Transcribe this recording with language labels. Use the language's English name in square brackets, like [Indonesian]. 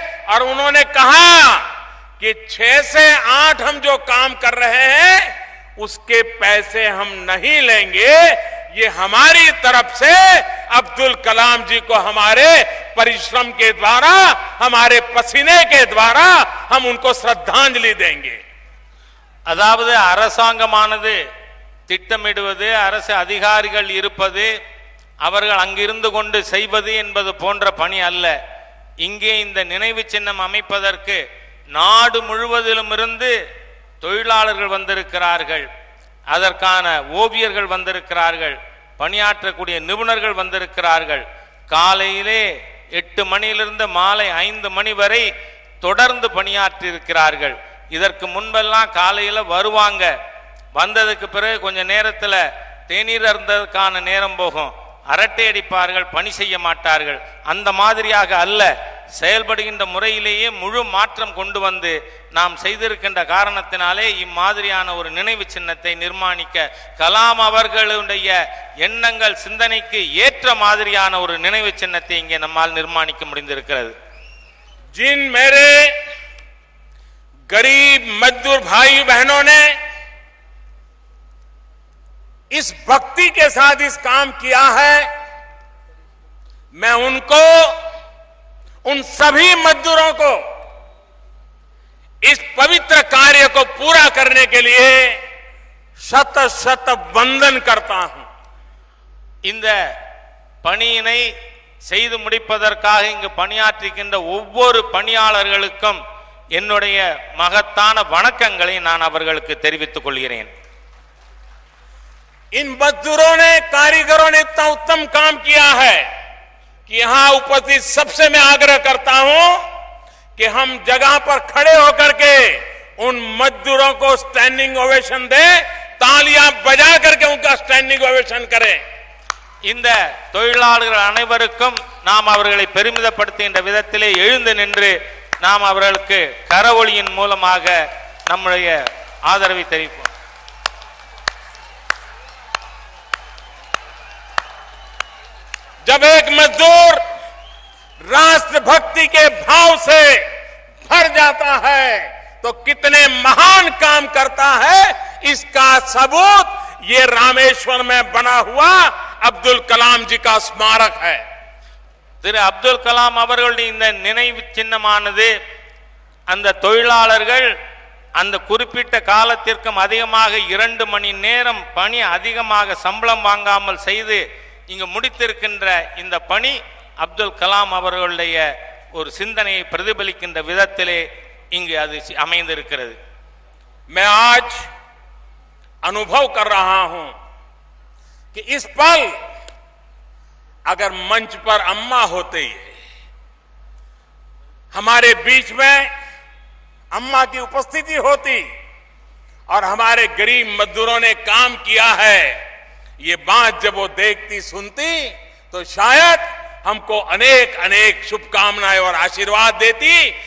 [Hindi] और उन्होंने कहा कि 6 से 8 हम जो काम कर रहे हैं उसके पैसे हम नहीं लेंगे, ये हमारी तरफ से अब्दुल कलाम जी को हमारे परिश्रम के द्वारा, हमारे पसीने के द्वारा हम उनको श्रद्धांजलि देंगे. [Tamil] அதாவது அரசாங்கமானது திட்டமிடுவது, அரசு அதிகாரிகள் இருப்பது, அவர்கள் அங்கிருந்து கொண்டு செய்வது என்பது போன்ற பணி அல்ல. இங்கே இந்த நினைவு சின்னம் அமைப்பதற்கு நாடு முழுவதிலும் இருந்து தொழிலாளர்கள் வந்திருக்கிறார்கள், அதற்கான ஓவியர்கள் வந்திருக்கிறார்கள், பணியாற்றக்கூடிய நிபுணர்கள் வந்திருக்கிறார்கள். காலையிலே 8 மணியிலிருந்து மாலை 5 மணி வரை தொடர்ந்து பணியாற்றி இருக்கிறார்கள். இதற்கு முன்பெல்லாம் காலையில வருவாங்க, வந்ததுக்கு பிறகு கொஞ்ச நேரத்தில் தேநீர் அருந்ததற்கான நேரம் போகும், அரட்டை அடிப்பார்கள், பணி செய்ய மாட்டார்கள். அந்த மாதிரியாக அல்ல, செயல்படுகின்ற முறையிலேயே முழு மாற்றம் கொண்டு வந்து நாம் செய்திருக்கின்ற காரணத்தினாலே இம்மாதிரியான ஒரு நினைவு சின்னத்தை நிர்மாணிக்க, கலாம் அவர்களுடைய எண்ணங்கள் சிந்தனைக்கு ஏற்ற மாதிரியான ஒரு நினைவு சின்னத்தை இங்கே நம்மால் நிர்மாணிக்க முடிந்திருக்கிறது. [Hindi] जिन मेरे गरीब मजदूर भाई बहनों ने इस भक्ति के साथ इस काम किया है, मैं उनको, उन सभी मजदूरों को इस पवित्र कार्य को पूरा करने के लिए शत शत वंदन करता हूं. [Tamil] இந்த பணியினை செய்து முடிப்பதற்காக இங்கு பணியாற்றுகின்ற ஒவ்வொரு பணியாளர்களுக்கும் என்னுடைய மகத்தான வணக்கங்களை நான் அவர்களுக்கு தெரிவித்துக் கொள்கிறேன். [Hindi] इन मजदूरों ने, कारीगरों ने इतना उत्तम काम किया है कि यहां उपस्थित सबसे मैं आग्रह करता हूं कि हम जगह पर खड़े होकर के उन मजदूरों को स्टैंडिंग ओवेशन दें, तालियां बजा करके उनका स्टैंडिंग ओवेशन करें. [Tamil] இந்த தொழிலாளர்கள் அனைவருக்கும் நாம் அவர்களை பெருமிதப்படுத்துகின்ற விதத்திலே எழுந்து நின்று நாம் அவர்களுக்கு கரவொலியின் மூலமாக நம்முடைய ஆதரவை தெரிவிப்போம். [Hindi] जब एक मजदूर राष्ट्रभक्ति के भाव से भर जाता है तो कितने महान काम करता है, इसका सबूत ये रामेश्वर में बना हुआ अब्दुल कलाम जी का स्मारक है. [Tamil] திரு அப்துல் கலாம் அவர்களுடைய இந்த நினைவு சின்னமானது அந்த தொழிலாளர்கள் அந்த குறிப்பிட்ட காலத்திற்கும் அதிகமாக 2 மணி நேரம் பணி அதிகமாக சம்பளம் வாங்காமல் செய்து இங்கு முடித்திருக்கின்ற இந்த பணி அப்துல் கலாம் அவர்களுடைய ஒரு சிந்தனையை பிரதிபலிக்கின்ற விதத்திலே இங்கு அது அமைந்திருக்கிறது. [Hindi] मैं आज अनुभव कर रहा हूं कि इस पल अगर मंच पर अम्मा होते हमारे बीच में अम्मा की उपस्थिति होती और हमारे गरीब मजदूरों ने काम किया है, ये बात जब वो देखती सुनती तो शायद हमको अनेक अनेक शुभकामनाएं और आशीर्वाद देती.